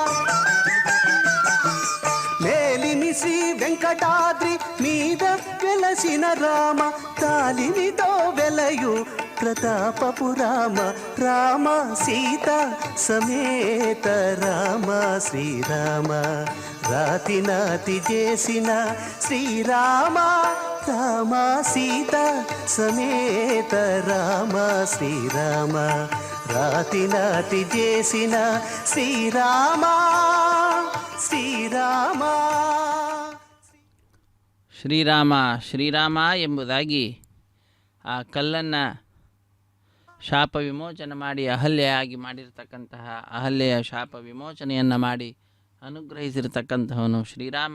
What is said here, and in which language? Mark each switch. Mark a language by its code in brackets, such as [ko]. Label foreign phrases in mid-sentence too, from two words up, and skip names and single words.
[te] మేలిమి శ్రీ వెంకటాద్రి మీద వెలసిన రామ తాలిమితో వెలయు ప్రతాపపు రామ రామ సీతా సమేత రామ శ్రీరామ. రాతి నాతి చేసిన శ్రీరామ రామ సీతా సమేత రామ శ్రీరామ. రాతి నాతి చేసిన శ్రీరామ ಶ್ರೀರಾಮ. [kn] ಶ್ರೀರಾಮ ಶ್ರೀರಾಮ ಎಂಬುದಾಗಿ ಆ ಕಲ್ಲನ್ನು ಶಾಪ ವಿಮೋಚನೆ ಮಾಡಿ ಅಹಲ್ಯೆಯಾಗಿ ಮಾಡಿರ್ತಕ್ಕಂತಹ ಅಹಲ್ಯೆಯ ಶಾಪ ವಿಮೋಚನೆಯನ್ನು ಮಾಡಿ ಅನುಗ್ರಹಿಸಿರ್ತಕ್ಕಂತಹವನು ಶ್ರೀರಾಮ.